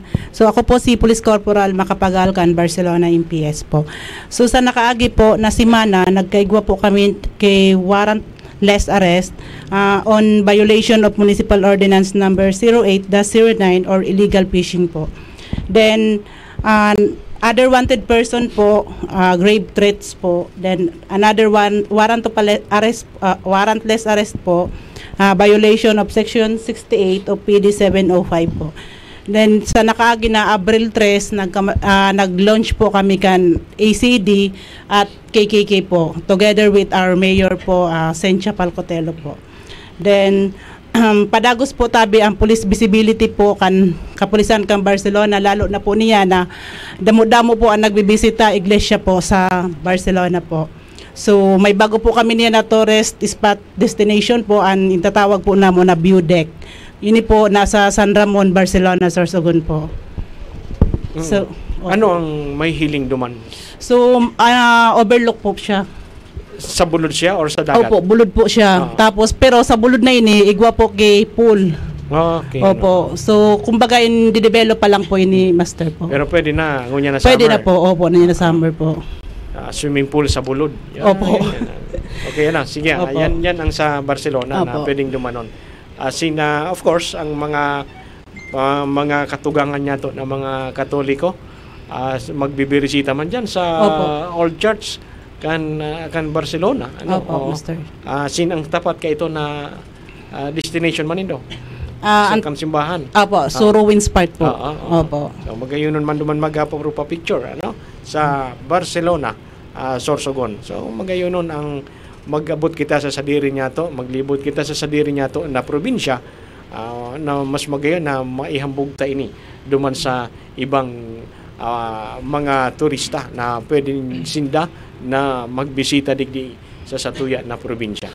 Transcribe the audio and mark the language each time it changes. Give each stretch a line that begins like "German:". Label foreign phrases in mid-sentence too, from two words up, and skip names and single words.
Bikol: So ako po si Police Corporal Makapagalkan, Barcelona MPS po. So sa nakaagi po na simana, nagkaigwa po kami kay
English: warrantless arrest on violation of Municipal Ordinance number 08-09 or illegal fishing
Bikol: po. Then other wanted person
English: po, grave threats po. Then another one, warrantless arrest po, violation of section 68 of PD 705 po.
Bikol: Then sa nakaagi na Abril 3, nag-launch po kami kan ACD at KKK po,
English: together with our mayor po, Sencha Palcotelo po.
Bikol: Then padagos po tabi ang
English: police visibility
Bikol: po kan kapulisan kan Barcelona, lalo na po niya na damo-damo po ang nagbibisita iglesia po sa Barcelona po. So may bago po kami niya na
English: tourist spot destination
Bikol: po, ang itatawag po namo na
English: view deck.
Filipino: Yun po nasa San Ramon, Barcelona, Sorsogon po.
Bikol: So ano ang may hiling duman? So overlook po siya. Sa bulod siya or sa dagat? Opo, bulod po siya. Tapos pero sa bulod na ini igwa po kay pool.
English: Okay.
Bikol: Opo.
Filipino: So kumbaga in-develop pa lang po ini master po.
Bikol: Pero pwede na, ngunya na summer. Pwede na po, opo, na summer po.
English: Swimming pool sa bulod.
Bikol: Opo. Yan. Okay na, sige. Opo. Yan ang sa Barcelona na Opo. pwedeng dumanon.
English: Of course,
Bikol: ang mga katugangan niya to na mga Katoliko, magbibirisita man dyan sa Old Church kan Barcelona. Opo, master. Ang tapat ka ito na destination man ito? Sa kan simbahan. Opo, so Ruins Park po. Opo. So magayunon man duman magapa picture sa Barcelona, Sorsogon. So magayunon ang mag-abot kita sa sadiri niya to, maglibot kita sa sadiri niya to na probinsya, na mas magayon na maihambog ta ini duman sa ibang mga turista na pwedeng sinda na magbisita digdi sa satuya na probinsya.